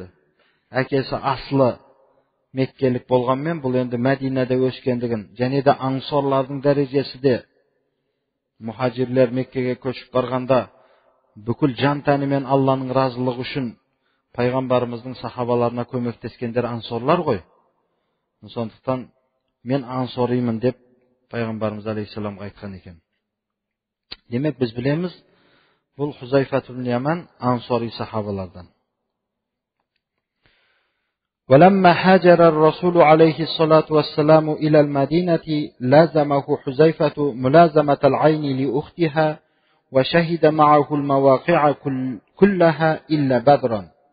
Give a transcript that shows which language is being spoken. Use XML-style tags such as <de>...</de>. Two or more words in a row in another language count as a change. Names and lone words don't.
<kk>Әкесі аслы меккелік болғанмен, бұл енді Мәдинеде өскендігін, және де ансарлардың дәрежесі де мұхажирлер Меккеге көшіп барғанда бүкіл жан тәнімен Алланың разылығы үшін Пайғамбарымыздың сахабаларына көмектескендер ансарлар ғой. Сондықтан мен ансаримын деп Пайғамбарымыз алейхиссаламға айтқан екен. Демек біз білеміз, бұл Huzayfa ibn Yaman ансари сахабалардан.</kk> <ar>ولما هاجر الرسول عليه الصلاة والسلام إلى المدينة لازمه حذيفة ملازمة العين لأختها وشهد معه المواقع كلها إلا بدرا.</ar>